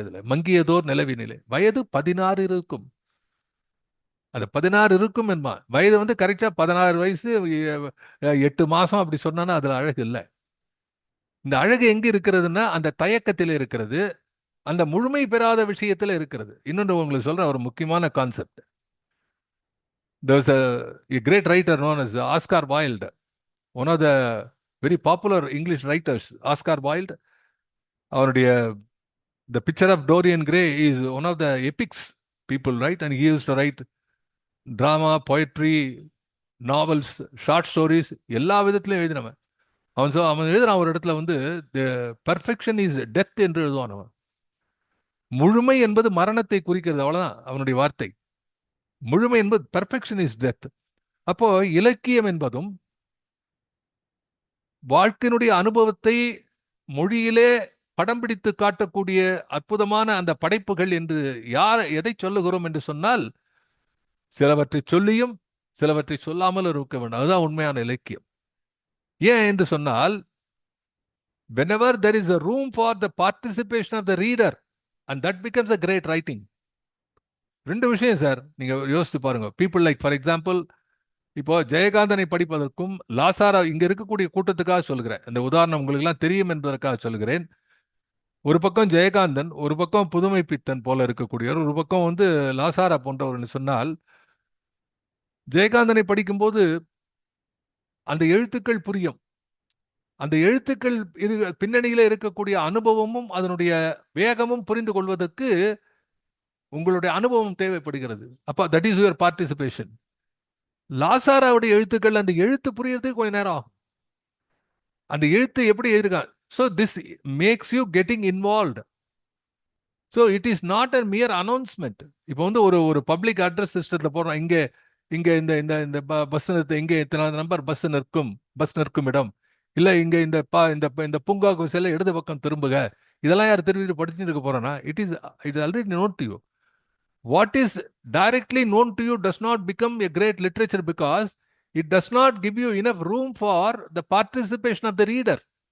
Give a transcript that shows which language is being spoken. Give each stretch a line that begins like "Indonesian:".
Tamil: இதுல மங்கியதோர் நிலவினிலே வயது 16 இருக்கும். அது 16 இருக்கும் என்பா. வயது வந்து கரெக்டா 16 வயசு 8 மாசம் அப்படி சொன்னா அதுல அழகு இல்லை. இந்த அழகு எங்க இருக்கிறதுன்னா அந்த தயக்கத்தில் இருக்கிறது, அந்த முழுமை பெறாத விஷயத்துல இருக்கிறது. இன்னொன்று உங்களுக்கு சொல்ற ஒரு முக்கியமான concept.
English: There's a great writer known as Oscar Wilde, one of the very popular English writers. Oscar Wilde,
Tamil: அவருடைய
English: The Picture of Dorian Gray is one of the epics people, right? And he used to write drama, poetry, novels, short stories,
Tamil: எல்லா விதத்திலையும் எழுதினவன். அவன் எழுதுறான் ஒரு இடத்துல வந்து
English: the perfection is death
Tamil: என்று எழுதுவான் அவன். முழுமை என்பது மரணத்தை குறிக்கிறது, அவ்வளவுதான் அவனுடைய வார்த்தை. முழுமை என்பது
English: perfection is death.
Tamil: அப்போ இலக்கியம் என்பதும் வாழ்க்கையினுடைய அனுபவத்தை மொழியிலே படம் பிடித்து காட்டக்கூடிய அற்புதமான அந்த படைப்புகள் என்று எதை சொல்லுகிறோம் என்று சொன்னால், சிலவற்றை சொல்லியும் சிலவற்றை சொல்லாமல் இருக்க வேண்டும். அதுதான் உண்மையான இலக்கியம். ஏன் என்று சொன்னால்,
English: whenever there is a room for the participation of the reader, and that becomes a great writing.
Tamil: ரெண்டு விஷயம் சார், நீங்க யோசிச்சு பாருங்க.
English: people like for example,
Tamil: இப்போ ஜெயகாந்தனை படிப்பதற்கும் லாசாரா, இங்க இருக்கக்கூடிய கூட்டத்துக்காக சொல்கிறேன், இந்த உதாரணம் உங்களுக்கு எல்லாம் தெரியும் என்பதற்காக சொல்கிறேன். ஒரு பக்கம் ஜெயகாந்தன், ஒரு பக்கம் புதுமை பித்தன் போல இருக்கக்கூடியவர், ஒரு பக்கம் வந்து லாசாரா போன்றவர் சொன்னால், ஜெயகாந்தனை படிக்கும்போது அந்த எழுத்துக்கள் புரியும். அந்த எழுத்துக்கள் பின்னணியில இருக்கக்கூடிய அனுபவமும் அதனுடைய வேகமும் புரிந்து கொள்வதற்கு உங்களுடைய அனுபவம் தேவைப்படுகிறது. அப்ப
English: That is your participation.
Tamil: லாசாராவுடைய எழுத்துக்கள், அந்த எழுத்து புரியறதுக்கு கொஞ்ச நேரம் ஆகும். அந்த எழுத்து எப்படி எழுதிருக்காங்க.
English: So this makes you getting involved. So it is not a mere announcement.
Tamil: இப்போ வந்து ஒரு பப்ளிக் அட்ரஸ் சிஸ்டத்துல போறோம். இங்க இந்த இந்த இந்த பஸ் நிறுத்த, இங்கே இத்தனை நம்பர் பஸ் நிற்கும் இடம், இல்ல இங்க இந்த பூங்காவுக்கு செல்ல இடது பக்கம் திரும்புக, இதெல்லாம் யார் திரும்பி படிச்சுட்டு இருக்க போறோம்னா,
English: It is already known to you. What is directly known to you does not become a great literature because it does not give you enough room for the participation of the reader.